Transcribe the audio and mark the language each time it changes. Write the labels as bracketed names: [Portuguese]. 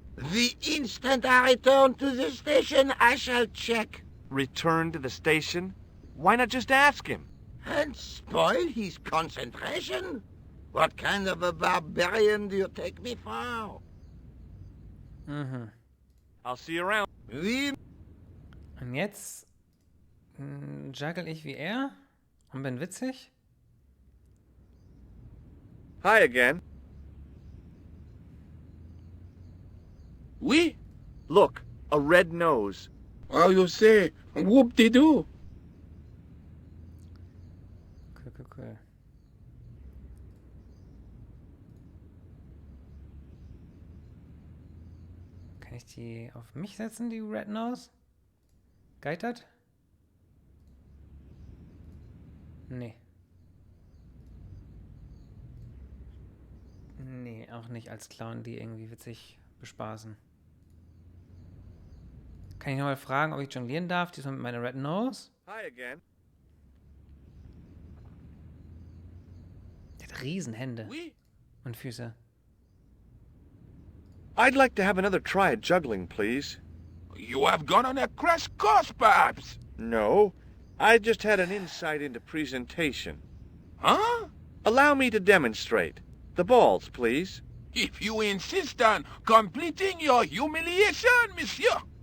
[English] The instant I return to the station, I shall check. Return to the station? Why not just ask him? And spoil his concentration? What kind of a barbarian do you take me for? I'll see you around. [French] Oui. [German] Und jetzt juggle ich wie er und bin witzig. [English] Hi again. [French] Oui? [English] Look, a red nose. Oh, you say, whoop-de-doo. Cool. [German] Kann ich die auf mich setzen, die Red Nose? Geitert? Nee. Nee, auch nicht als Clown, die irgendwie witzig bespaßen. Kann ich nochmal fragen, ob ich jonglieren darf? Diesmal mit meiner Red Nose? [English] Hi again. [German] Der hat Riesenhände und Füße. [English] I'd like to have another try at juggling, please. You have gone on a crash course, perhaps? No, I just had an insight into presentation. Huh? Allow me to demonstrate. The balls, please. If you insist on completing your humiliation, monsieur.